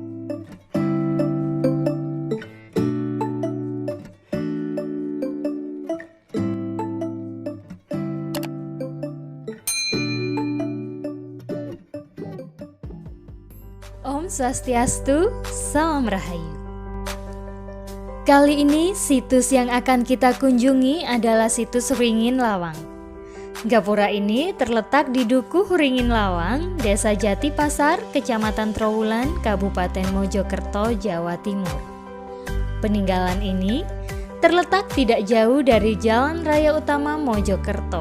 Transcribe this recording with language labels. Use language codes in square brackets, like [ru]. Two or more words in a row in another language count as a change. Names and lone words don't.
[ban] Om Swastiastu, [id] Salam Rahayu. Kali ini situs yang akan kita kunjungi adalah situs Huringin Lawang. Gapura ini terletak di Dukuh Huringin Lawang, Desa Jati Pasar, Kecamatan Trowulan, Kabupaten Mojokerto, Jawa Timur. Peninggalan ini terletak tidak jauh dari Jalan Raya Utama Mojokerto.